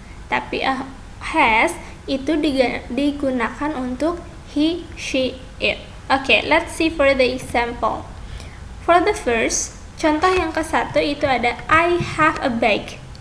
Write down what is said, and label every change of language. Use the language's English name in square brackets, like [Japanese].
[Indonesian] Tapi has itu digunakan untuk he, she, it. [English] Okay, let's see for the example. For the first, [Indonesian] contoh yang ke-1 itu ada [English] I have a bag.